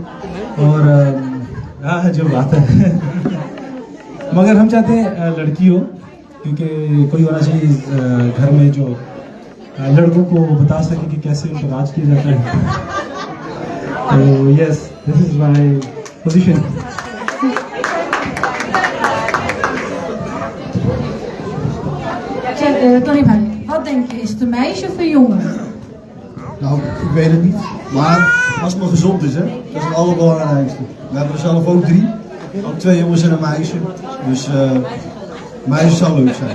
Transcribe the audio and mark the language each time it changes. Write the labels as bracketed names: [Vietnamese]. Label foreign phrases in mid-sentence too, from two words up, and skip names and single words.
[Hindi] और हाँ, जो बात है मगर हम चाहते हैं लड़की हो, क्योंकि कोई होना चाहिए घर में जो लड़कों को बता सके कि कैसे उन पर राज किया जाता है। [English] So yes, this is my position. [Dutch] Tony van, wat denk je? Is het een meisje of een jongen? Nou, ik weet het niet. Maar als het maar gezond is, hè. Dat is het allerbelangrijkste. We hebben er zelf ook 3. Ook 2 jongens en een meisje. Dus meisje zou leuk zijn.